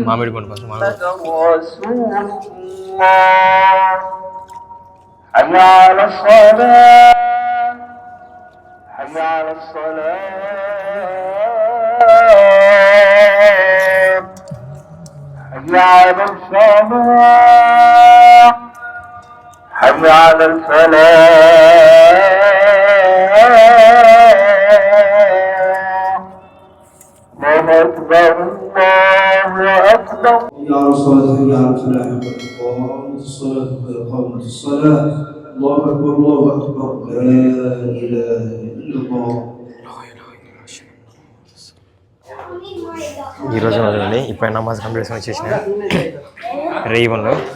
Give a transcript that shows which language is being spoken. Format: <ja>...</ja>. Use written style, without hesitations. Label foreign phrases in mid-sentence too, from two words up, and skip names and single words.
<te>మామిడి పండు ఫస్ట్ మామిడి</te> <ar>رسول الله حي على الصلاة حي على الصلاة حي على الصلاة حي على الفلاح الله أكبر الله أكبر حي على الصلاة حي على الفلاح قد قامت الصلاة قد قامت الصلاة الله أكبر الله أكبر لا إله إلا الله.</ar> <te>ఈరోజు చూడండి ఇప్పుడు నమాజ్ కంప్లీట్ చేసుకొని వచ్చేసిన రేయి పనులు</te>